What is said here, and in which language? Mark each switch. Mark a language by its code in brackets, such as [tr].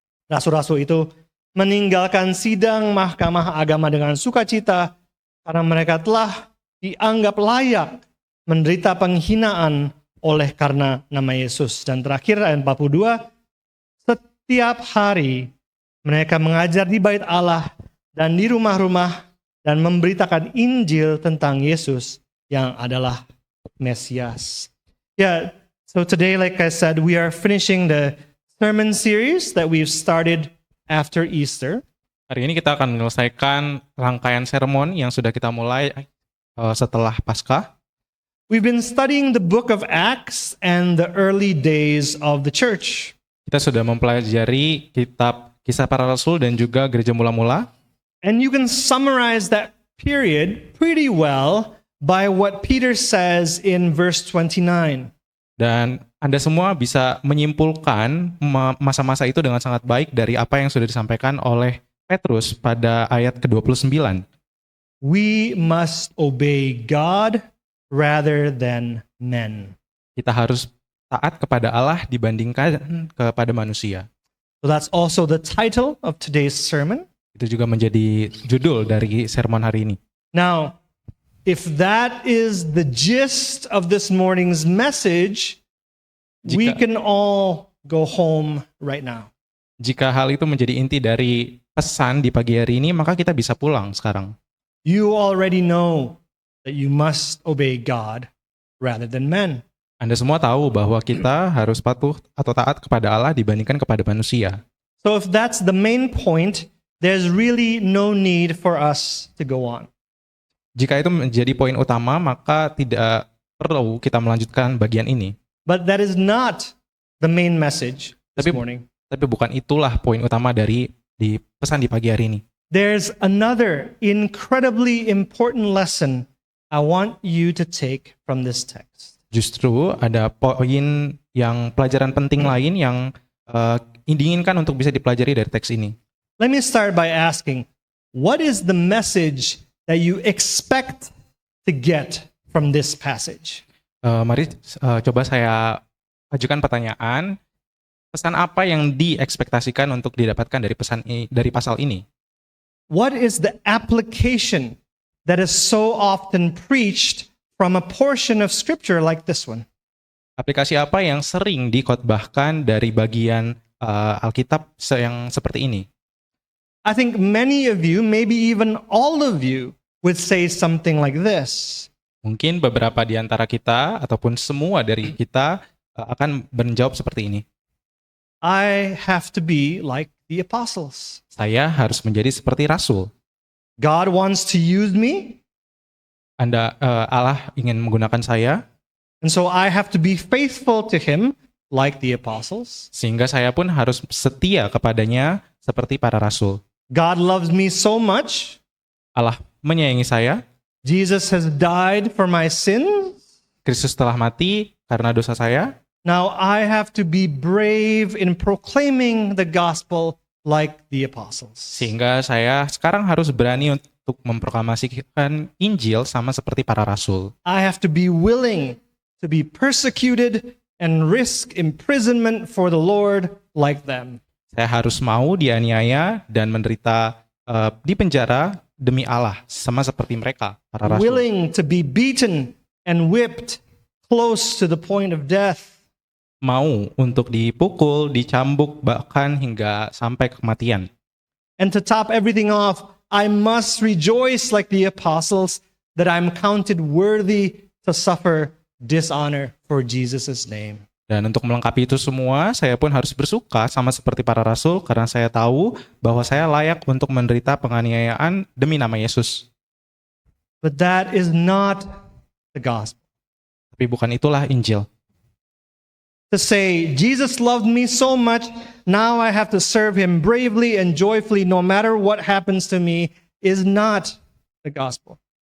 [id] Rasul-rasul itu meninggalkan sidang mahkamah agama dengan sukacita karena mereka telah dianggap layak menderita penghinaan oleh karena nama Yesus. Dan terakhir ayat 42, setiap hari mereka mengajar di bait Allah dan di rumah-rumah dan memberitakan Injil tentang Yesus yang adalah Mesias. [en] Yeah, so today, like I said, we are finishing the sermon series that we've started after Easter. [id] Hari ini kita akan menyelesaikan rangkaian sermon yang sudah kita mulai setelah Paskah. [en] We've been studying the book of Acts and the early days of the church. [id] Kita sudah mempelajari kitab Kisah Para Rasul dan juga Gereja Mula-Mula. [en] And you can summarize that period pretty well by what Peter says in verse 29. [id] Dan Anda semua bisa menyimpulkan masa-masa itu dengan sangat baik dari apa yang sudah disampaikan oleh Petrus pada ayat ke-29. [en] We must obey God rather than men. [id] Kita harus taat kepada Allah dibandingkan kepada manusia. [en] So that's also the title of today's sermon. [id] Itu juga menjadi judul dari sermon hari ini. [en] Now, if that is the gist of this morning's message, we can all go home right now. [id] Jika hal itu menjadi inti dari pesan di pagi hari ini, maka kita bisa pulang sekarang. [en] You already know that you must obey God rather than men. [id] Anda semua tahu bahwa kita harus patuh atau taat kepada Allah dibandingkan kepada manusia. [en] So if that's the main point, there's really no need for us to go on. [id] Jika itu menjadi poin utama, maka tidak perlu kita melanjutkan bagian ini. [en] But that is not the main message this [id] Tapi- [en] morning. [id] Tapi bukan itulah poin utama dari di pesan di pagi hari ini. [en] There's another incredibly important lesson I want you to take from this text. [id] Justru ada poin yang pelajaran penting lain yang diinginkan untuk bisa dipelajari dari teks ini. [en] Let me start by asking, what is the message that you expect to get from this passage? [id] Mari coba saya ajukan pertanyaan. Pesan apa yang diekspektasikan untuk didapatkan dari dari pasal ini? [en] What is the application that is so often preached from a portion of scripture like this one? [id] Aplikasi apa yang sering dikhotbahkan dari bagian Alkitab yang seperti ini? [en] I think many of you, maybe even all of you, would say something like this. [id] Mungkin beberapa di antara kita ataupun semua dari kita akan menjawab seperti ini. [en] I have to be like the apostles. [id] Saya harus menjadi seperti rasul. [en] God wants to use me, [id] Allah ingin menggunakan saya, [en] and so I have to be faithful to him like the apostles. [id] sehingga saya pun harus setia kepadanya seperti para rasul. [en] God loves me so much. [id] Allah menyayangi saya, [en] Jesus has died for my sins. [id] Kristus telah mati karena dosa saya. [en] Now I have to be brave in proclaiming the gospel like the apostles. [id] Sehingga saya sekarang harus berani untuk memproklamasikan Injil sama seperti para rasul. [en] I have to be willing to be persecuted and risk imprisonment for the Lord like them. [id] Saya harus mau dianiaya dan menderita di penjara demi Allah sama seperti mereka, para rasul. [en] Willing to be beaten and whipped close to the point of death. [id] Mau untuk dipukul, dicambuk, bahkan hingga sampai kematian. [en] And to top everything off, I must rejoice like the apostles that I'm counted worthy to suffer dishonor for Jesus' name. [id] Dan untuk melengkapi itu semua, saya pun harus bersuka sama seperti para rasul karena saya tahu bahwa saya layak untuk menderita penganiayaan demi nama Yesus. [en] But that is not the gospel. [id] Tapi bukan itulah Injil. [en] To say, Jesus loved me so much, now I have to serve him bravely and joyfully no matter what happens to me, is not the gospel.